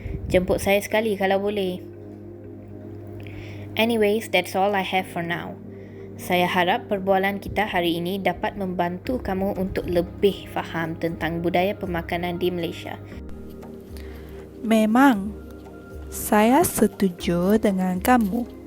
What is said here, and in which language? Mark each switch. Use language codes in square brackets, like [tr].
[ms] Jemput saya sekali kalau boleh. [en] Anyways, that's all I have for now. [ms] Saya harap perbualan kita hari ini dapat membantu kamu untuk lebih faham tentang budaya pemakanan di Malaysia. Memang, saya setuju dengan kamu.